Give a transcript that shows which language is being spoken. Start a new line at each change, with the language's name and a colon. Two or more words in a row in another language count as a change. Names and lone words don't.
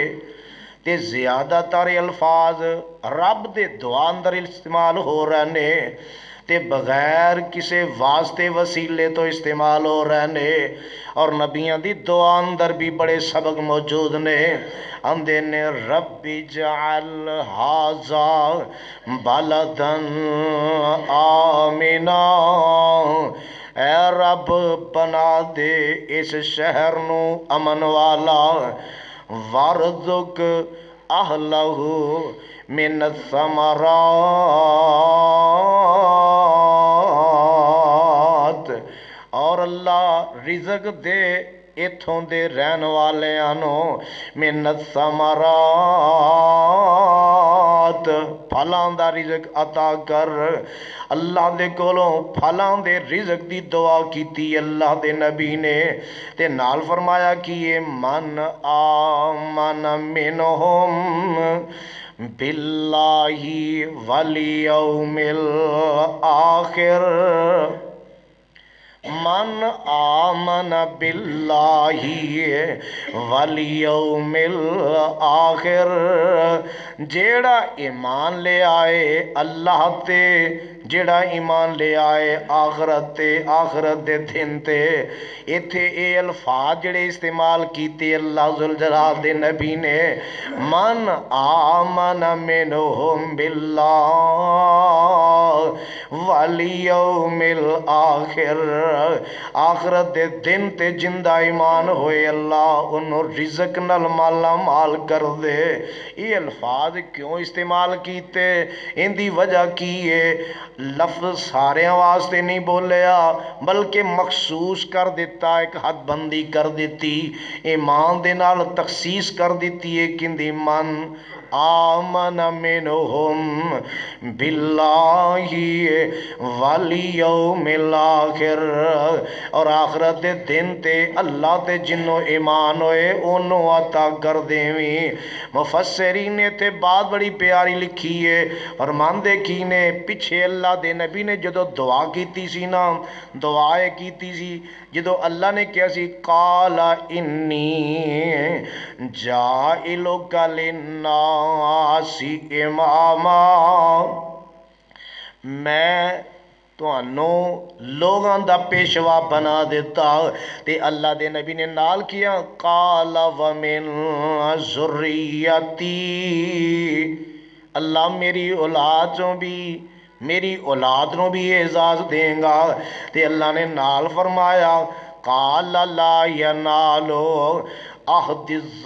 Punjabi: تے زیادہ تر الفاظ رب دے دعا اندر استعمال ہو رہے نے، تے بغیر کسے واسطے وسیلے تو استعمال ہو رہے نے، اور نبیاں دی دعا اندر بھی بڑے سبق موجود نے۔ اندے نے
Arabic: رب اجعل ھذا بلدن آمنا،
Punjabi: اے رب بنا دے اس شہر نو امن والا،
Arabic: وارزق اہلہ من الثمرات،
Punjabi: اور اللہ رزق دے اتھوں دے رہن والیاں نو
Arabic: من الثمرات،
Punjabi: پھلاں دا رزق عطا کر۔ اللہ دے کولوں پھلاں دے رزق دی دعا کیتی اللہ دے نبی نے، تے نال فرمایا کہ یہ
Arabic: من آمن منہم بالله واليوم الآخر من آمن بالله واليوم الآخر
Punjabi: جیہڑا ایمان لے آئے اللہ تے جیہڑا ایمان لے آئے آخرت تے آخرت دے دن تے ایتھے یہ الفاظ جیہڑے استعمال کیتے
Arabic: الله ذو الجلال
Punjabi: دے نبی نے
Arabic: من آمن منهم بالله واليوم الآخر
Punjabi: آخرت دے دن تے جیندا ایمان ہوئے اللہ اونہاں رزق نال مالا مال کر دے. یہ الفاظ کیوں استعمال کیتے انکی وجہ کی ہے لفظ سارے واسطے نہیں بولیا بلکہ مخصوص کر دتا اک حدبندی کر دی ایمان دے نال تخصیص کر دی ہے کیندی
Arabic: من آمن منهم بالله واليوم الآخر
Punjabi: اور آخرت دے دن تے اللہ تے جنہاں ایمان ہوئے اونہاں عطا کر دیویں. مفسرین نے تے بات بڑی پیاری لکھی ہے فرماندے کی نے پچھے اللہ دے نبی نے جدوں دعا کیتی سی نا دعا کیتی سی جدوں اللہ نے کہا سی
Arabic: قال إني جاعلك للناس إماما
Punjabi: میں تہانوں لوکاں دا پیشوا بنا دتا تے اللہ دے نبی نے نال کیہا
Arabic: قال ومن ذريتي
Punjabi: اللہ میری اولاد چوں وی میری اولاد نوں وی اعزاز دیگا تے اللہ نے نال فرمایا
Arabic: قال لا ينال عهدي